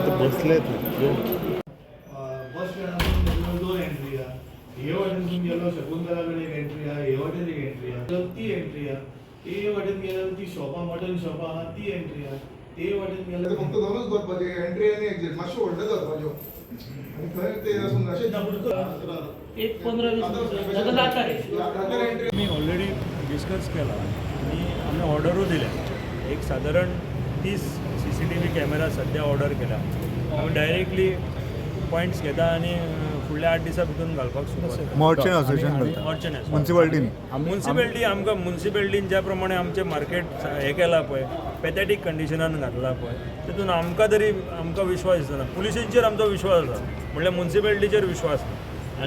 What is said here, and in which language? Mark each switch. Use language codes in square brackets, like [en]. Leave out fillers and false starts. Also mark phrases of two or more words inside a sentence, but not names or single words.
[mr] बसलेत बस स्टँडातून दोन एंट्री आहे. हे वाटेतून गेलो शकुंतलाकडे एक एंट्री आहे, हे वाटेत एक एंट्री आहे, तर ती एंट्री आहे. ते वाटेत गेल्यावर ती शॉपा मॉडर्न शॉपा आहा ती एंट्री आहे. ते वाटेत गेल्यावर [kok] फक्त दोनच करपाचे एंट्री आणि एक्झिट मातशे व्हडले करपाच्यो आणि थंय ते असून अशें एक 15-20 मिनिटं जाता रे. [mr] मी ऑलरेडी डिस्कस केला आणि आम्ही ऑर्डरू दिल्या. एक साधारण 30 CCTV कॅमेरा सध्या ऑर्डर केला. [kok] आम्ही डायरेक्टली पॉईंट्स घेता आणि फुडल्या 8 दिसां भितर घालपाक सुरवात. मर्चंट असोसिएशन म्युन्सिपालिटी आमकां म्युन्सिपालिटीन ज्या प्रमाणे आमचें मार्केट हें केलां पळय, पॅथेटीक कंडिशनान घातला पळय, तितून आमकां तरी आमकां विश्वास दिसना. पुलिसांचेर आमचो विश्वास आसा, म्हणल्यार म्युन्सिपालिटीचेर विश्वास ना.